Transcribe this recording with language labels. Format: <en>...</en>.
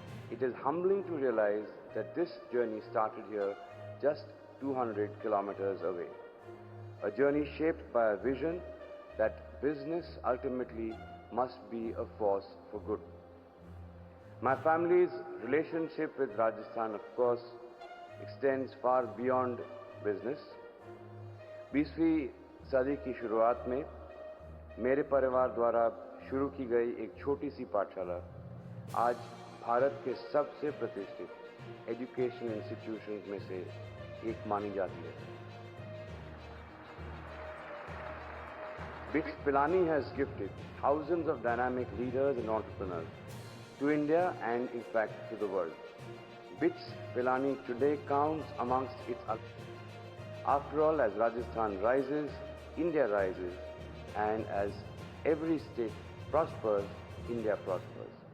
<en>It is humbling to realize that this journey started here just 200 kilometers away. A journey shaped by a vision that business ultimately must be a force for good. My family's relationship with Rajasthan, of course, extends far beyond business.</en> <hi>20वीं सदी की शुरुआत में मेरे परिवार द्वारा शुरू की गई एक छोटी सी पाठशाला आज भारत के सबसे प्रतिष्ठित एजुकेशन इंस्टीट्यूशंस में से एक मानी जाती है.</hi> <en>BITS Pilani has gifted thousands of dynamic leaders and entrepreneurs to India and in fact to the world. BITS Pilani today counts amongst its after all, as Rajasthan rises, India rises, and as every state prospers, India prospers.</en>